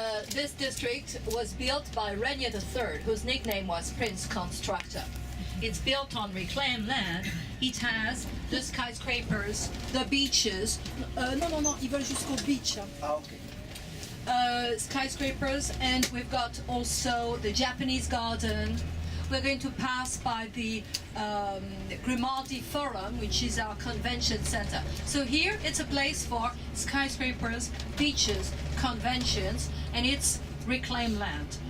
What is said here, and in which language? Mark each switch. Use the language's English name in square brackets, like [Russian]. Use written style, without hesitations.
[English] This district was built by Rainier III, whose nickname was Prince Constructor. It's built on reclaimed land. It has the skyscrapers, the beaches. [French] Non, ils veulent jusqu'au [English] beach. Skyscrapers, and we've got also the Japanese garden. We're going to pass by the Grimaldi Forum, which is our convention center. So here it's a place for skyscrapers, beaches, conventions, and it's reclaimed land.